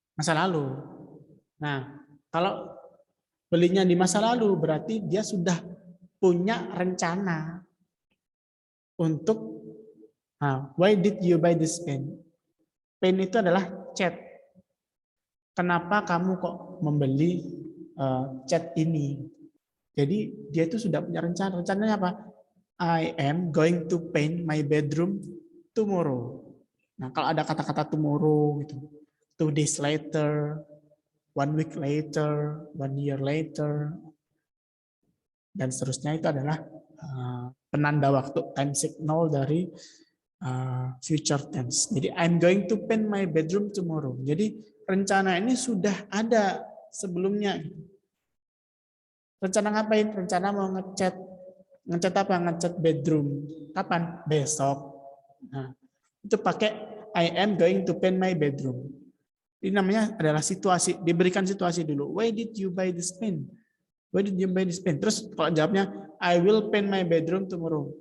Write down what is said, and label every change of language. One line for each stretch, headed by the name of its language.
Indonesian: Masa lalu. Nah, kalau belinya di masa lalu berarti dia sudah punya rencana untuk
English: why did you buy this pen?
Indonesian: Pen itu adalah chat. Kenapa kamu kok membeli chat ini? Jadi dia itu sudah punya rencana. Rencananya apa?
English: I am going to paint my bedroom tomorrow.
Indonesian: Nah, kalau ada kata-kata tomorrow gitu,
English: 2 days later, 1 week later, 1 year later,
Indonesian: dan seterusnya itu adalah penanda waktu,
English: time signal
Indonesian: dari
English: future tense.
Indonesian: Jadi
English: I'm going to paint my bedroom tomorrow.
Indonesian: Jadi rencana ini sudah ada sebelumnya. Rencana ngapain? Rencana mau ngecat. Ngecat apa? Ngecat bedroom. Kapan? Besok. Nah, itu pakai
English: I am going to paint my bedroom.
Indonesian: Ini namanya adalah situasi. Diberikan situasi dulu.
English: Why did you buy this pen? Why did you buy this pen?
Indonesian: Terus kalau jawabnya
English: I will paint my bedroom tomorrow.